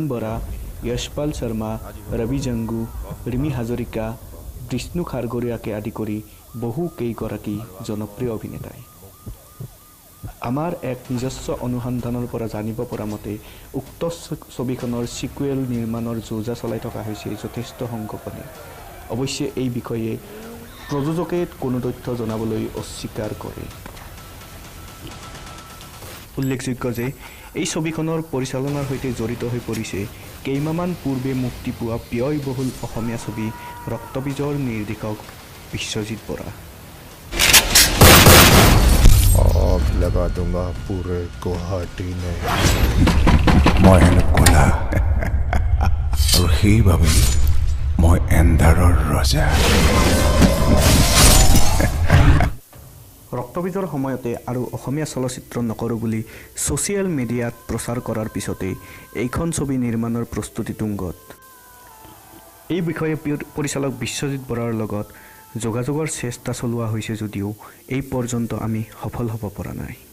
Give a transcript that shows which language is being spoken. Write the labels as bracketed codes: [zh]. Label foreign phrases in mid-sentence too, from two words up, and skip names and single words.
[as] বৰা যশপাল শৰ্মা ৰবি জংগু ৰিমি হাজৰিকা বিষ্ণু খাৰগৰীয়াকে আদি কৰি বহু কেইগৰাকী জনপ্ৰিয় অভিনেতাই আমাৰ এক নিজস্ব অনুসন্ধানৰ পৰা জানিব পৰা মতে উক্ত ছবিখনৰ সিকুৱেল নিৰ্মাণৰ যোজা চলাই থকা হৈছে যথেষ্ট সংগোপনে অৱশ্যে এই বিষয়ে প্ৰযোজকে কোনো তথ্য জনাবলৈ অস্বীকাৰ কৰে উল্লেখযোগ্য যে এই ছবিখনৰ পৰিচালনাৰ সৈতে জড়িত হৈ পৰিছে কেইমাহমান পূৰ্বে মুক্তি পোৱা ব্যয়বহুল অসমীয়া ছবি ৰক্তবীজৰ নিৰ্দেশক বিশ্বজিৎ বৰা [hi] आग लगा दूंगा पूरे गुवाहाटी में [as] মই হেনো ক'লা আৰু সেইবাবে মই এন্ধাৰৰ ৰজা ৰক্তবীজৰ সময়তে আৰু অসমীয়া চলচ্চিত্ৰ নকৰোঁ বুলি ছ'চিয়েল মিডিয়াত প্ৰচাৰ কৰাৰ পিছতে এইখন ছবি নিৰ্মাণৰ প্ৰস্তুতি তুংগত এই বিষয়ে পৰিচালক বিশ্বজিৎ বৰাৰ লগত যোগাযোগৰ চেষ্টা চলোৱা হৈছে যদিও এই পৰ্যন্ত আমি সফল হ'ব পৰা নাই